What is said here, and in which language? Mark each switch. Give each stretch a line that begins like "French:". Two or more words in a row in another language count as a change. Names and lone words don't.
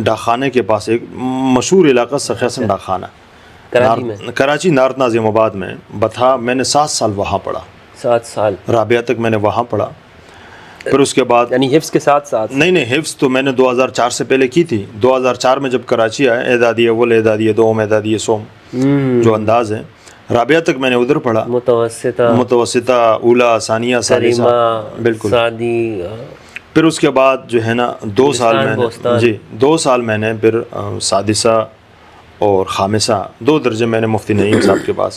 Urdu: ڈاکخانے کے پاس ایک مشہور علاقہ سخی حسن ڈاکخانہ، کراچی میں؟ کراچی نارت ناظم آباد میں بتھا۔ میں نے 7 سال وہاں پڑھا، 7 سال رابعہ تک میں نے وہاں پڑھا۔ پھر اس کے بعد یعنی حفظ کے ساتھ ساتھ؟ نہیں، حفظ تو میں نے 2004 سے پہلے کی تھی۔ 2004 میں جب کراچی آیا، اعدادی اول، اعدادی دوم، اعدادی سوم جو انداز ہے، رابعہ تک میں نے ادھر پڑھا، متوسطہ، اولا، ثانیہ، ثالثہ، بالکل سعدی۔ پھر اس کے بعد جو ہے نا 2 سال میں نے 2 سال میں نے پھر سادسہ اور خامسہ 2 درجے میں نے مفتی نعیم صاحب کے پاس،